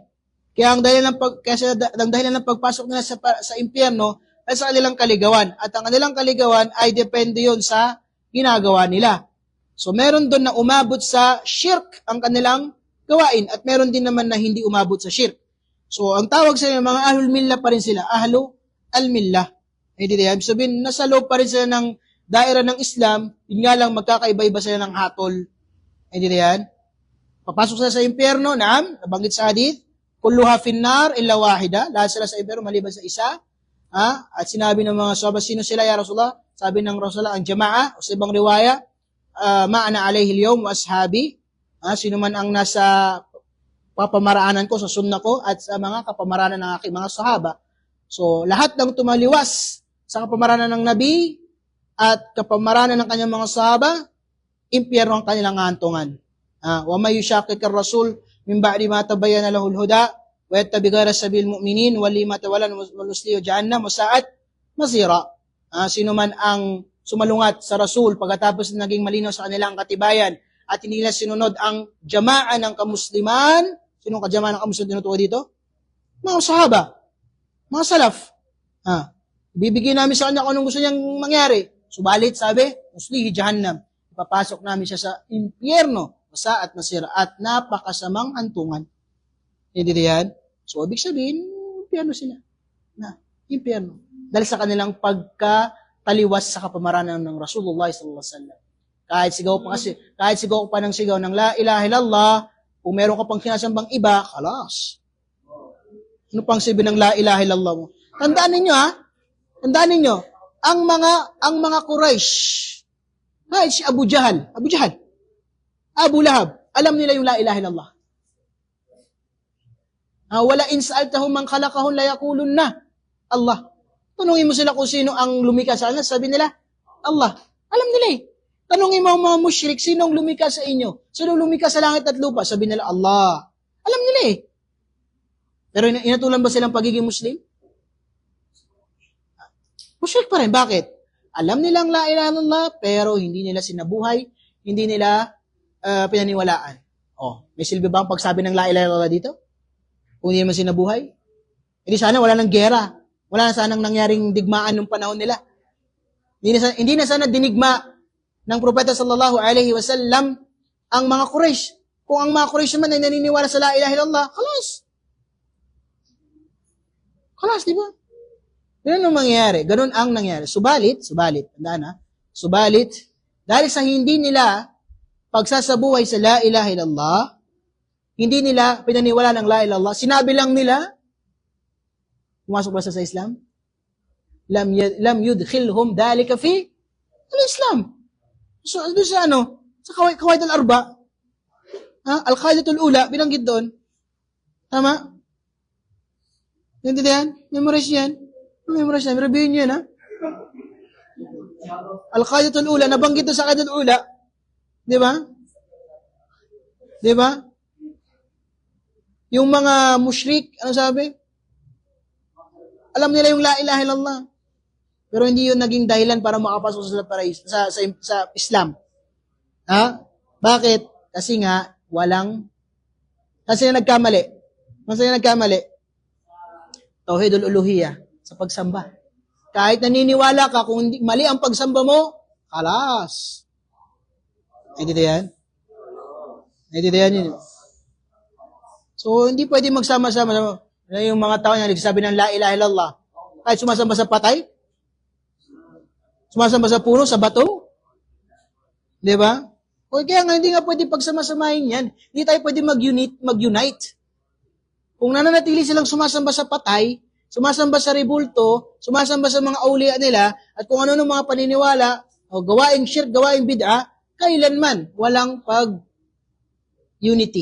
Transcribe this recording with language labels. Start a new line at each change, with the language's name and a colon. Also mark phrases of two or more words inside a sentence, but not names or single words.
Filipino: Kaya ang dahilan ng pagpasok nila sa impyerno ay sa kanilang kaligawan. At ang kanilang kaligawan ay depende yun sa ginagawa nila. So meron doon na umabot sa shirk ang kanilang gawain, at meron din naman na hindi umabot sa shirk. So ang tawag sa mga
Arabic: أهل الملة
Filipino: pa rin sila,
Arabic: أهل الملة.
Filipino: Ibig sabihin, nasa loob pa rin sila ng daira ng Islam, yun nga lang magkakaiba-iba sila ng hatol. Yan? Papasok sila sa impyerno, naam, nabanggit sa hadith,
Arabic: كلها في النار إلا واحدة,
Filipino: lahat sila sa impyerno maliban sa isa. At sinabi ng mga sahabat, sino sila
Arabic: يا رسول الله?
Filipino: Sabi ng Rasulullah, ang jama'a, o sa ibang riwaya,
Arabic: ما أنا عليه اليوم وأصحابي,
Filipino: sino man ang nasa papamaraanan ko, sa sunna ko, at sa mga kapamaraanan ng aking mga sahaba. So, lahat ng tumaliwas sa kapamaraanan ng Nabi at kapamaraanan ng kanyang mga sahaba, impyerno ang kanilang hantungan.
Arabic: ومن يشاقق الرسول من بعد ما تبين له الهدى ويتبع غير سبيل المؤمنين نوله ما تولى ونصله جهنم وساءت مصيرا.
Filipino: Sino man ang sumalungat sa Rasul pagkatapos naging malinaw sa kanilang katibayan at hindi nila sinunod ang jama'a ng kamusliman, sinong kajama'a ng kamusliman tinutukoy dito? Mga sahaba, mga salaf. Bibigyan namin sa kanya kung anong gusto niyang mangyari. Subalit, sabi,
Arabic: نصله جهنم.
Filipino: Ipapasok namin siya sa impyerno,
Arabic: ساءت مصيرا,
Filipino: at napakasamang hantungan. Hindi yan? So, ibig sabihin, impyerno sila. Impyerno. Dahil sa kanilang pagkataliwas sa kapamaraanan ng Rasulullah
Arabic: صلى الله عليه وسلم.
Filipino: Kahit sigaw pa ng sigaw ng
Arabic: لا إله إلا الله,
Filipino: kung meron ka pang sinasambang iba, kalas. Ano pang sabi ng
Arabic: لا إله إلا الله
Filipino: mo? Tandaan ninyo, ang mga Quraysh, kahit si Abu Jahal, Abu Lahab, alam nila yung
Arabic: لا إله إلا الله. ولئن سألتهم من خلقهم ليقولن الله.
Filipino: Tanungin mo sila kung sino ang lumikha sa kanila, sabi nila, Allah. Alam nila eh. Tanungin mo ang mga musyrik, sino ang lumikha sa inyo? Sino lumikha sa langit at lupa? Sabi nila, Allah. Alam nila eh. Pero inatulan ba silang pagiging Muslim? Musyrik pa rin. Bakit? Alam nilang
Arabic: لا إله إلا الله,
Filipino: pero hindi nila sinabuhay, hindi nila pinaniwalaan. May silbi ba ang pagsabi ng
Arabic: لا إله إلا الله
Filipino: dito? Kung hindi naman sinabuhay? Hindi sana wala nang gera. Wala na sanang nangyaring digmaan ng panahon nila. Hindi na sana dinigma ng propeta
Arabic: صلى الله عليه وسلم
Filipino: ang mga Quraysh. Kung ang mga Quraysh naman ay naniniwala sa
Arabic: لا إله إلا الله,
Filipino: Kalas, di ba? Ganun ang mangyayari. Ganun ang nangyari. Subalit, tandaan ha, dahil sa hindi nila pagsasabuhay sa
Arabic: لا إله إلا الله,
Filipino: hindi nila pinaniwala ng
Arabic: لا إله إلا الله,
Filipino: sinabi lang nila, pumasok ba sa Islam?
Arabic: لم يدخلهم ذلك في الإسلام.
Filipino: So, doon sa sa Qawaid al-Arba, Al-Qaidatul Ula, binanggit doon. Tama? Naintindihan? Memorize yan. Memorize yan. Review nyo yan, ha? Al-Qaidatul Ula, nabanggit doon sa Qaidatul Ula. Di ba? Di ba? Yung mga mushrik, ano sabi? Alam nila yung
Arabic: لا إله إلا الله.
Filipino: Pero hindi yun naging dahilan para makapasok sa Islam. Ha? Bakit? Kasi nga, kasi nagkamali. Kasi nagkamali.
Arabic: توحيد الألوهية
Filipino: sa pagsamba. Kahit naniniwala ka, kung mali ang pagsamba mo, kalas. Naintindihan? Naintindihan yun. So, hindi pwede magsama-sama. Yung mga tao na nagsasabi ng
Arabic: لا إله إلا الله.
Filipino: Kahit sumasamba sa patay, sumasamba sa puno, sa bato. Di ba? O kaya nga, hindi nga pwede pagsama-samahin yan. Hindi tayo pwede mag-unite. Kung nananatili silang sumasamba sa patay, sumasamba sa rebulto, sumasamba sa mga awliya nila, at kung ano mga paniniwala, o gawaing shirk, gawaing bid'a, kailanman walang pag-unity.